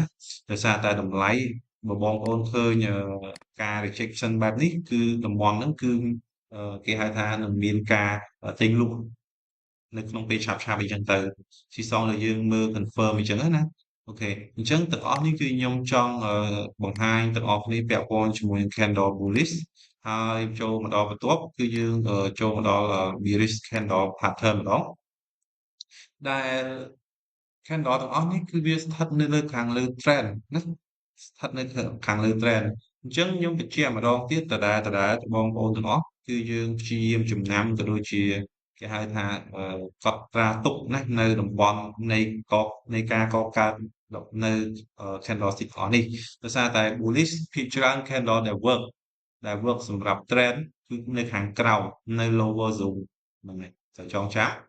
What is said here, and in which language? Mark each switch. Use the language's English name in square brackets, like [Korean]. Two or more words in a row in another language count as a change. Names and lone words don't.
[Khmer] ដោយសារតែតម្លៃបើបងប្អូនឃើញការ rejection បែបនេះគឺតំបន់ហ្នឹងគឺគេហៅថានឹងមានការទិញលក់នៅក្នុងពេលឆាប់ៗអីចឹងទៅស៊ីសងដែលយើងមើល confirm អីចឹងណាអូខេអញ្ចឹងទាំងអស់នេះគឺខ្ញុំចង់បង្ហាញទាំងអស់គ្នាពាក់ព័ន្ធជាមួយនឹង [English] candle bullish [Khmer] ហើយចូលមកដល់បន្ទាប់គឺយើងចូលមកដល់ [English] bearish candle pattern [Khmer] ម្ដងដែល candle ទាំងអស់នេះគឺវាស្ថិតនៅលើខាងលើ trend ណាស្ថិតនៅខាងលើ trend អញ្ចឹងខ្ញុំបញ្ជាក់ម្ដងទៀតដដែលបងប្អូនទាំងអស់គឺយើងព្យាយាមចំណាំក៏ដូចជាគេហៅថាកត់ត្រាទុកណានៅតំបន់នៃការកកើតនៅ candlestick អស់នេះដោយសារតែ bullish ភាគច្រើន candle ដែល work សម្រាប់ trend គឺនៅខាងក្រោមនៅ [English] lower zone [Khmer] ហ្នឹងហើយត្រូវចងចាំ